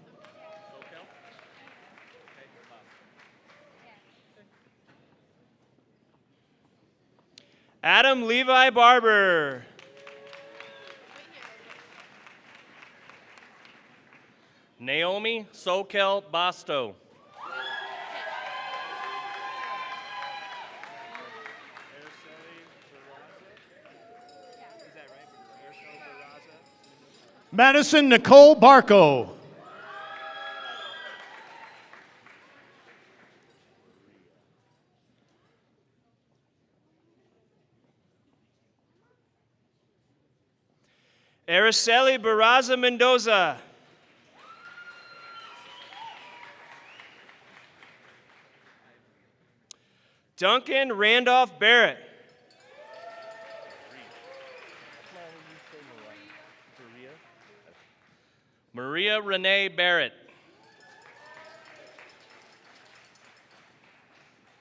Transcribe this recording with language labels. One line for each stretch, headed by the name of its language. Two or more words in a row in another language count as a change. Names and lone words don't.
English: Adam Levi Barber. Naomi Sokel Basto. Madison Nicole Barco. Araceli Barraza Mendoza. Duncan Randolph Barrett. Maria Renee Barrett.